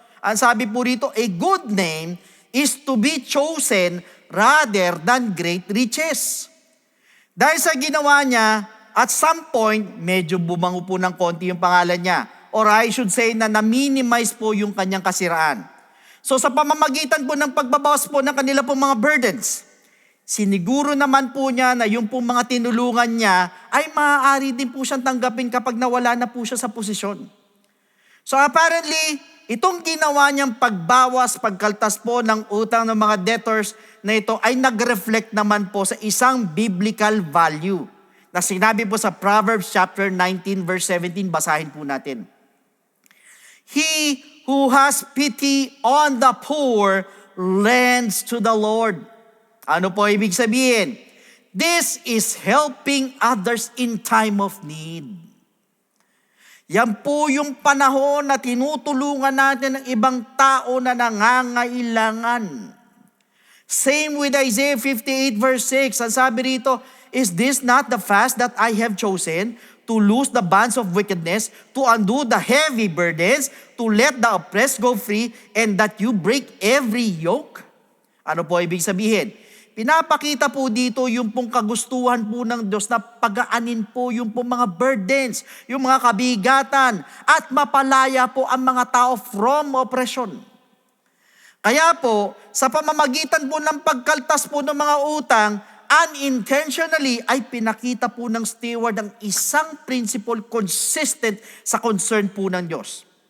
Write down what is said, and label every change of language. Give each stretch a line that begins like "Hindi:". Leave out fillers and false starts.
Filipino: Ang sabi po rito,
English: a good name is to be chosen rather than great riches.
Filipino: Dahil sa ginawa niya, at some point, medyo bumango po ng konti yung pangalan niya.
English: Or I should say
Filipino: na na-minimize po yung kanyang kasiraan. So sa pamamagitan po ng pagbabawas po ng kanila pong mga burdens, siniguro naman po niya na yung pong mga tinulungan niya ay maaari din po siyang tanggapin kapag nawala na po siya sa posisyon. So apparently, itong ginawa niyang pagbawas, pagkaltas po ng utang ng mga debtors na ito ay nag-reflect naman po sa isang biblical value na sinabi po sa Proverbs chapter 19 verse 17, basahin po natin.
English: He who has pity on the poor lends to the Lord.
Filipino: Ano po ibig sabihin?
English: This is helping others in time of need.
Filipino: Yan po yung panahon na tinutulungan natin ng ibang tao na nangangailangan.
English: Same with Isaiah 58 verse 6.
Filipino: Ang sabi rito,
English: is this not the fast that I have chosen? To loose the bands of wickedness, to undo the heavy burdens, to let the oppressed go free, and that you break every yoke?
Filipino: Ano po ibig sabihin? Pinapakita po dito yung pong kagustuhan po ng Diyos na pagaanin po yung pong mga burdens, yung mga kabigatan, at mapalaya po ang mga tao from oppression. Kaya po, sa pamamagitan po ng pagkaltas po ng mga utang, unintentionally ay pinakita po ng steward ang isang principle consistent sa concern po ng Diyos.